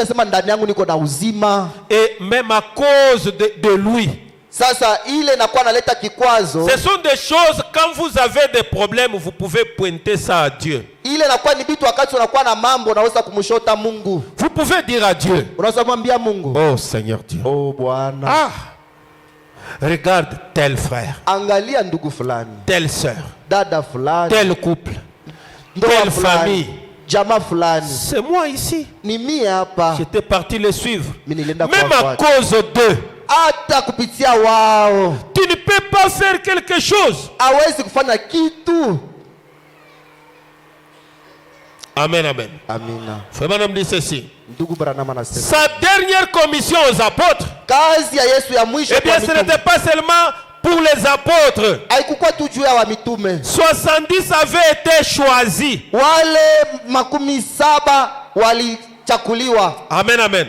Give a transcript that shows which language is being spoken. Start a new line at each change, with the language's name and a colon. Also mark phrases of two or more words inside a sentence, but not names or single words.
French: Et même à cause de lui,
Swahili: Sasa ile inakuwa naleta kikwazo.
French: Ce sont des choses, quand vous avez des problèmes, vous pouvez pointer ça à Dieu.
Swahili: Ile inakuwa ni vitu wakati unakuwa na mambo unaweza kumshota Mungu.
French: Vous pouvez dire à Dieu.
Swahili: Unaweza mwambia Mungu.
French: Oh Seigneur Dieu.
Swahili: Oh Bwana.
French: Ah. Regarde tel frère.
Swahili: Angalia ndugu fulani.
French: Telle sœur.
Swahili: Dada fulani.
French: Tel couple. Telle famille.
Swahili: Jamaa fulani.
French: C'est moi ici.
Swahili: Ni mimi hapa.
French: J'étais parti les suivre. Même à cause d'eux.
Swahili: Hata kupitia wao.
French: Tu ne peux pas faire quelque chose.
Swahili: Hawezi kufanya kitu.
French: Amen, amen.
Swahili: Amina.
French: Frère me dit ceci. Sa dernière commission aux apôtres, eh bien ce n'était pas seulement pour les apôtres. 70 avaient été choisis. Amen, amen.